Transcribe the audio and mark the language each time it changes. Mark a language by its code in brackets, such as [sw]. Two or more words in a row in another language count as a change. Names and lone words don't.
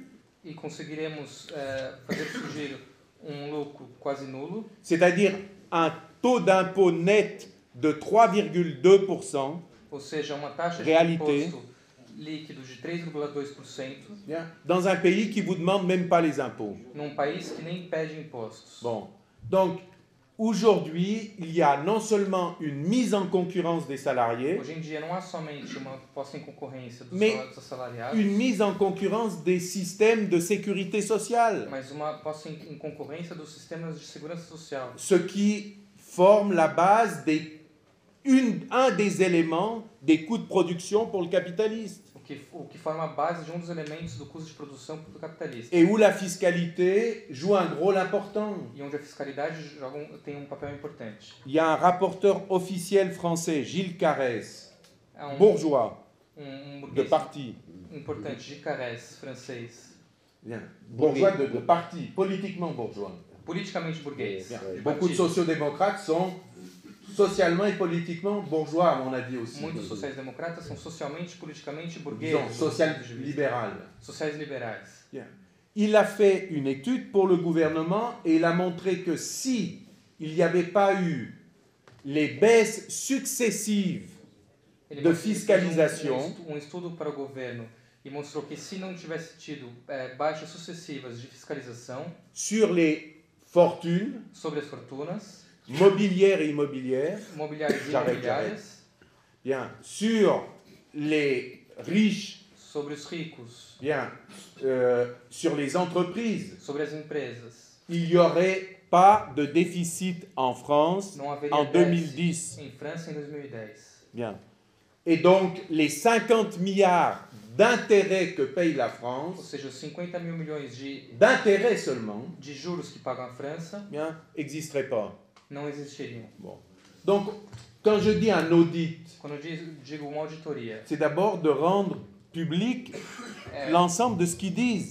[pt] E conseguiremos fazer surgir lucro quase nulo. [fr] C'est-à-dire un taux d'impôt net de 3,2%. [pt] Ou seja, uma taxa de imposto líquido de 3,2%. [fr] Dans un pays qui vous demande même pas les impôts. [pt] Num país que nem pede impostos. [fr] Bon, donc aujourd'hui, il y a non seulement une mise en concurrence des salariés, [pt] Hoje em dia não há somente uma posta em concorrência dos assalariados, [fr] une mise en concurrence des systèmes de sécurité sociale, [pt] mas uma posta em concorrência dos sistemas de segurança social. [fr] ce qui forme la base un des éléments des coûts de production pour le capitaliste. [pt] O que forma a base de dos elementos do custo de produção do capitalista. [fr] Et où la fiscalité joue un rôle important. [pt] E onde a fiscalidade tem papel importante. [fr] Il y a un rapporteur officiel français, Gilles Carrès, bourgeois, de parti. [pt] Importante, Gilles Carrès, francês. [fr] Bien. Bourgeois de parti, politiquement bourgeois. [pt] Politicamente burguês. [fr] Beaucoup de sociodémocrates sont socialement et politiquement bourgeois, à mon avis aussi. [pt] Muitos sociais-democratas são socialmente e politicamente burgueses. [fr] Social-libéral. [pt] Sociais-liberais. [fr] Il a fait une étude pour le gouvernement et il a montré que si il n'y avait pas eu les baisses successives de fiscalisation, [pt] estudo para o governo e mostrou que se não tivesse tido baixas sucessivas de fiscalização [fr] sur les fortunes, [pt] sobre as fortunas, [fr] mobilières et immobilières, [pt] imobiliárias e [fr] J'arrête, [pt] imobiliárias, [fr] bien, sur les riches, [pt] sobre os ricos, [fr] bien, sur les entreprises, [pt] sobre as empresas. [fr] il n'y aurait pas de déficit en France [pt] Não haveria [fr] en déficit 2010. [pt] em França em 2010. [fr] Bien. Et donc, les 50 milliards d'intérêts que paye la [pt] Ou [fr] France, [pt] seja, os 50 mil milhões [fr] d'intérêts seulement, [pt] de juros que paga a França [fr] bien, n'existeraient pas. [pt] não existiriam. [fr] Bon. Donc, quand je dis un audit, [pt] Quando eu digo uma auditoria, [fr] c'est d'abord de rendre public [pt] é, [fr] l'ensemble de ce qu'ils disent.